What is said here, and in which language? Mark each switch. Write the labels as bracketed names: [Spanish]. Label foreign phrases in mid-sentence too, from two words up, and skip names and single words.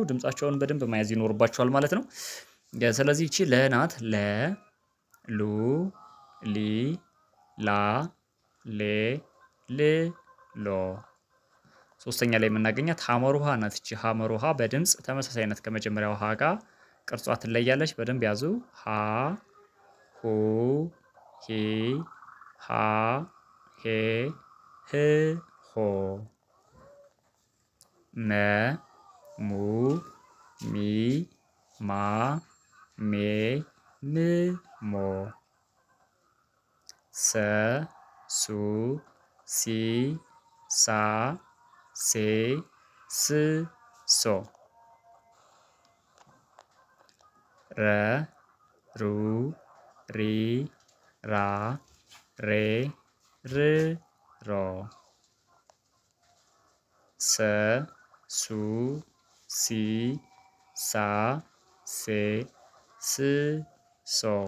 [Amharic] ድምፃቸውን በደንብ መያዝ ይኖርባችኋል ማለት ነው። ስለዚህ እቺ ለናት። ለ ሉ ሊ ላ ሌ ል ሎ። ሶስተኛ ላይ የምናገኛት ሐመር ውሃ ናት። እቺ ሐመር ውሃ በድምፅ ተመሳሳይ ናት ከመጀመሪያው ውሃ ጋር፣ ቅርጿ ትለያለች። በደንብ ያዙ። ሀ ሁ ሂ ሃ ሄ ህ ሆ። መ ሙ ሚ ማ ሜ ም ሞ። ሰ ሱ ሲ ሳ ሴ ስ ሶ። ረ ሩ ሪ ራ ሬ ር ሮ። ሰ ሱ ሲ ሳ ሴ ስ ሶ።